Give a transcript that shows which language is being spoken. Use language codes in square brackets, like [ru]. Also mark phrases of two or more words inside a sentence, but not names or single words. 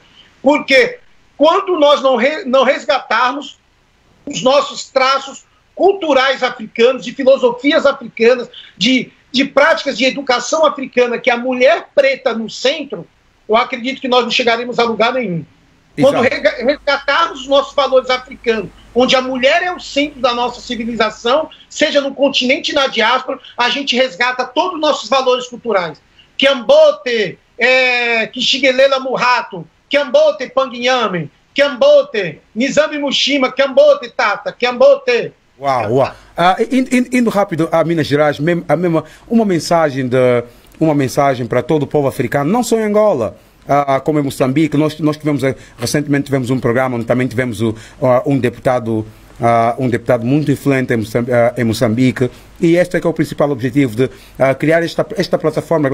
[pt] Porque quando nós não resgatarmos os nossos traços culturais africanos, de filosofias africanas, de práticas de educação africana, que é a mulher preta no centro, eu acredito que nós não chegaremos a lugar nenhum. Quando resgatarmos os nossos valores africanos, onde a mulher é o centro da nossa civilização, seja no continente e na diáspora, a gente resgata todos os nossos valores culturais. [kmb] Kiambote, Kishigelela Murrato, Kiambote Panguinhame, Kiambote, Nizambi Mushima, Kiambote Tata, Kiambote. [pt] Uau. Indo rápido a Minas Gerais, uma mensagem para todo o povo africano, não só em Angola, como em Moçambique. Nós recentemente tivemos um programa onde também tivemos um deputado muito influente em Moçambique, e este é que é o principal objetivo de criar esta plataforma.